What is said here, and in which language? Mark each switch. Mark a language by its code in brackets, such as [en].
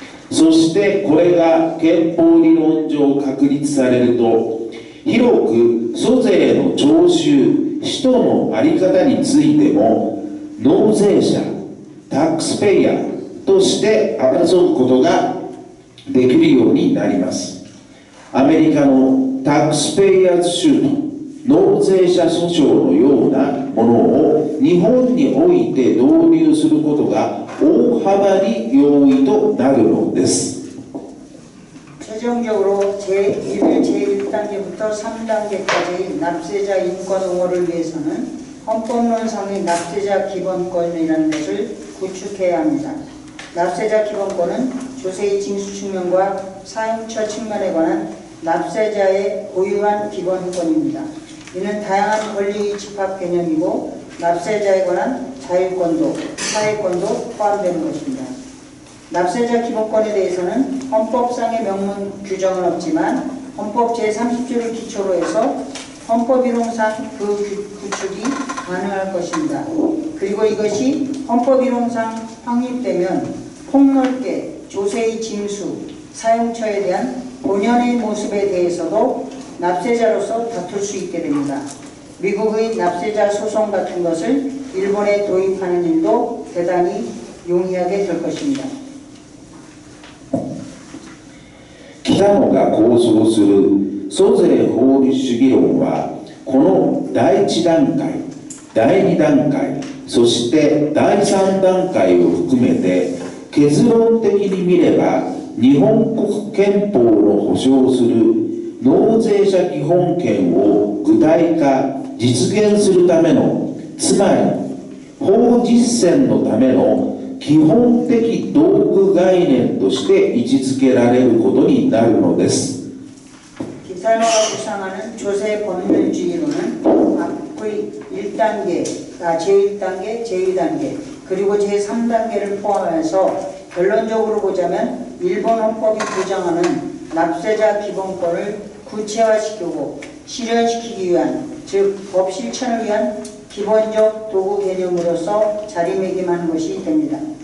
[ja] そしてこれが憲法理論上確立されると広く租税の徴収使途の在り方についても納税者タックスペイヤーとして争うことができるようになります。アメリカのタックスペイヤーズ州と納税者訴訟のようなものを日本において導入することが大幅に容易となるのです。 [ko] 최종적으로 제1, 제1단계부터 3단계까지 납세자 인권 옹호를 위해서는 헌법론상의 납세자 기본권이라는 것을 구축해야 합니다. 납세자 기본권은 조세의 징수 측면과 사용처 측면에 관한 납세자의 고유한 기본권입니다. 이는 다양한 권리의 집합 개념이고 납세자에 관한 자율권도, 사회권도 포함되는 것입니다. 납세자 기본권에 대해서는 헌법상의 명문 규정은 없지만 헌법 제30조를 기초로 해서 헌법이론상 그 구축이 가능할 것입니다. 그리고 이것이 헌법이론상 확립되면 폭넓게 조세의 징수, 사용처에 대한 본연의 모습에 대해서도 납세자로서 다툴 수 있게 됩니다. 미국의 납세자 소송 같은 것을 일본에 도입하는 일도 대단히 용이하게 될 것입니다. [ja] 北野が構想する租税法律主義論はこの第1段階、第2段階、そして第3段階を含めて結論的に見れば日本国憲法の保障する納税者基本権を具体化、実現するための、つまり法実践のための基本的道具概念として位置づけられることになるのです。 [ko] 기타노가 구상하는 조세 법률주의로는 앞의 1단계, 제1단계, 제2단계, 그리고 제3단계를 포함해서 결론적으로 보자면 일본 헌법이 보장하는 납세자 기본권을 구체화시키고 실현시키기 위한, 즉 법 실천을 위한 기본적 도구 개념으로서 자리매김하는 것이 됩니다.